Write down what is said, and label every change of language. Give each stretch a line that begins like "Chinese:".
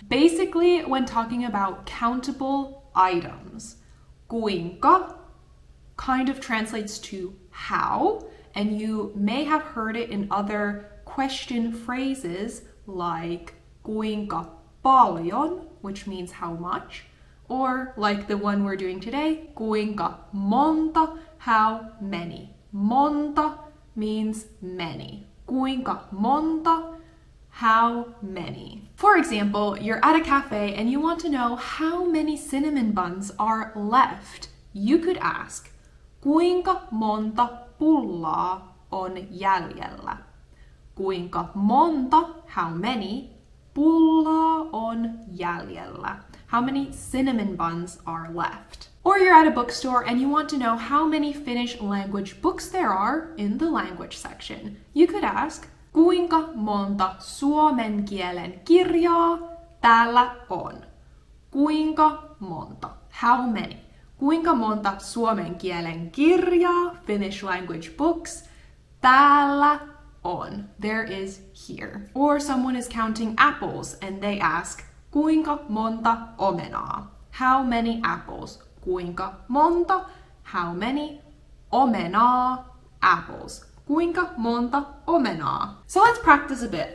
English: Basically, when talking about countable items, kuinka kind of translates to how, and you may have heard it in other question phrases like
Finnish: kuinka paljon,
English: which means how much, or like the one we're doing today,
Finnish: kuinka monta,
English: how many. Monta means many.
Finnish: Kuinka monta,
English: how many. For example, you're at a cafe and you want to know how many cinnamon buns are left. You could ask,
Finnish: kuinka monta pullaa on jäljellä? Kuinka monta,
English: how many,
Finnish: pullaa on jäljellä?
English: How many cinnamon buns are left? Or you're at a bookstore and you want to know how many Finnish language books there are in the language section. You could ask,
Finnish: kuinka monta suomen kielen kirjaa täällä on? Kuinka monta?
English: How many?
Finnish: Kuinka monta suomen kielen kirjaa,
English: Finnish language books,
Finnish: täällä on?
English: There is here. Or someone is counting apples and they ask,
Finnish: kuinka monta omenaa?
English: How many apples?
Finnish: Kuinka monta?
English: How many?
Finnish: Omenaa,
English: apples.
Finnish: Kuinka monta omenaa?
English: So let's practice a bit.